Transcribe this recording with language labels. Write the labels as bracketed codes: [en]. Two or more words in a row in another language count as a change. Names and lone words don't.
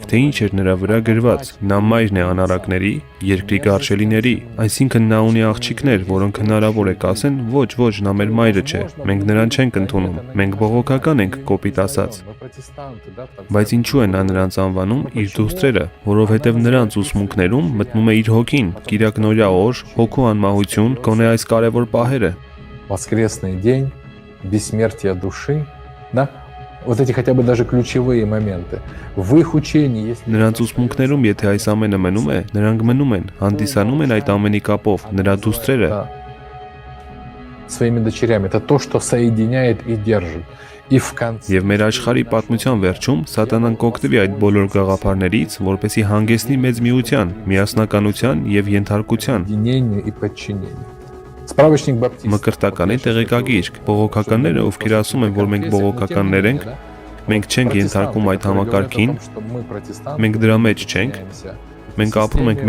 [hy] թե ինչ էր նրա վրա գրված։ Նա մայրն է անառակների, երկրի գարշելիների, այսինքն նա ունի աղջիկներ, որոնք հնարավոր է կասեն, ոչ, նա մեր մայրը չէ, մենք նրան չենք ընդունում, մենք բողոքական ենք, կոպիտ ասած։ Բայց ինչու է նա նրանց անվանում իր դուստրերը, որովհետև նրանց ուսմունքներում մտնում է իր հոգին, Կիրակնորյա օր, հոգու անմահություն, գոնե այս կարևոր պահերը։ [ru] Воскресный день, бессмертие души, да? Вот эти хотя бы даже ключевые моменты. В их учении есть... [hy] Նրանց ուսմունքներում, եթե այս ամենը մնում է, նրանք մնում են, հանդիսանում են այդ ամենի կապով, նրա դուստրերը։ [ru] Своими дочерями. Это то, что соединяет и держит. [hy] Եվ մեր աշխարհի պատմության վերջում Սատանան կօգտվի այդ բոլոր գաղափարներից, որպեսզի հանգեցնի մեծ միության, միասնականության եւ ենթարկության։ Մկրտականի տեղեկագիրք, բողոքականները, ովքեր ասում են, որ մենք բողոքականներ ենք, մենք չենք ենթարկում այդ համակարգին, մենք դրա մեջ չենք, մենք ապրում ենք